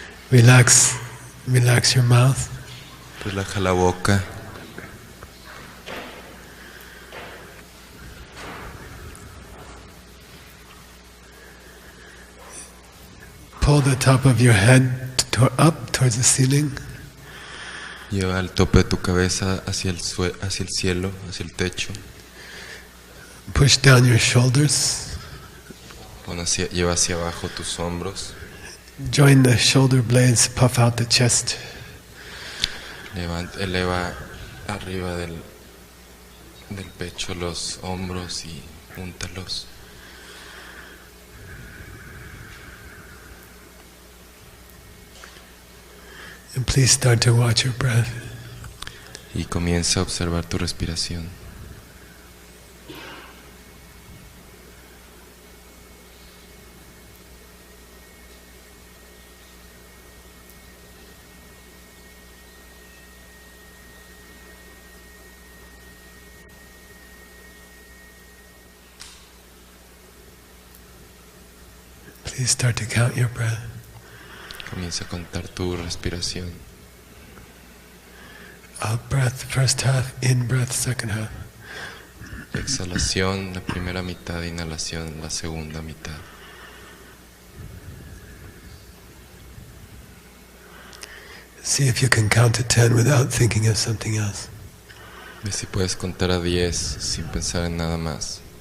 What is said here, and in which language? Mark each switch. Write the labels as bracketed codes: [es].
[en] Relax your mouth. [es] Relaja la boca. [en] Pull the top of your head up towards the ceiling. [es] Lleva el tope de tu cabeza hacia el cielo, hacia el techo. [en] Push down your shoulders. [es] Lleva hacia abajo tus hombros. [en] Join the shoulder blades, puff out the chest. [es] Eleva arriba del pecho los hombros y júntalos. [en] And please start to watch your breath. [es] Y comienza a observar tu respiración. [en] Please start to count your breath. [es] Comienza a contar tu respiración. [en] Out breath, first half. In breath, second half. [es] Exhalación, la primera mitad. Inhalación, la segunda mitad. [en] See if you can count to 10 without thinking of something else. [es] Ve si puedes contar a 10 sin pensar en nada más.